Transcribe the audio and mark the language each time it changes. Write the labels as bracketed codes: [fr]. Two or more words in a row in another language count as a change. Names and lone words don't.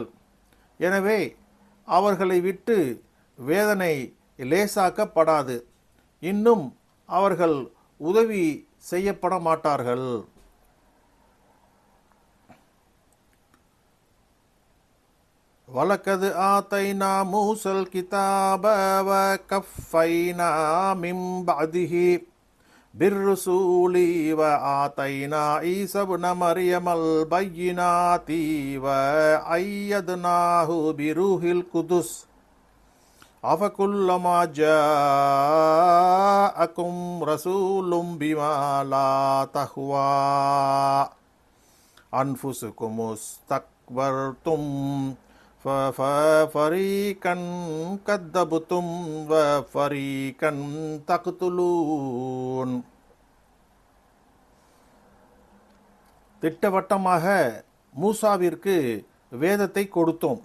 [ta] எனவே அவர்களை விட்டு வேதனை லேசாக்கப்படாது, இன்னும் அவர்கள் உதவி செய்யப்பட மாட்டார்கள். [ar] ولقد آتينا موسى الكتاب وقفينا من بعده بالرسول وآتينا عيسى ابن مريم البينات وأيدناه بروح القدس أفكلما جاءكم رسول بما لا تهوى أنفسكم استكبرتم ففريقا كذبتم وفريقا تقتلون. [ta] திட்டவட்டமாக மூசாவிற்கு வேதத்தை கொடுத்தோம்.